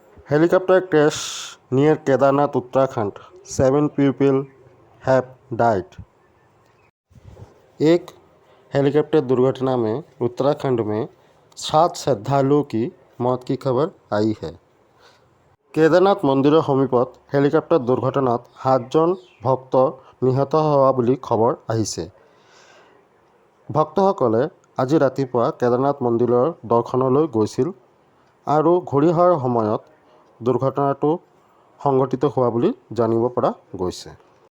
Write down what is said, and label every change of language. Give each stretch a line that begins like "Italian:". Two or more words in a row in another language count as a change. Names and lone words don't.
English: Helicopter crash near Kedarnath, Uttarakhand. 7 people have died.
Hindi: एक हेलीकॉप्टर दुर्घटना में उत्तराखंड में 7 श्रद्धालुओं की मौत की खबर आई है।
Assamese: কেদাৰনাথ মন্দিৰৰ সমীপত হেলিকপ্টাৰ দুৰ্ঘটনাত 7জন ভক্ত নিহত হোৱা বুলি খবৰ আহিছে। ভক্তসকলে আজি ৰাতিপুৱা কেদাৰনাথ মন্দিৰৰ দৰ্শনলৈ গৈছিল আৰু ঘূৰি অহাৰ সময়ত দুৰ্ঘটনাটো সংঘটিত হোৱা বুলি জানিব পৰা গৈছে।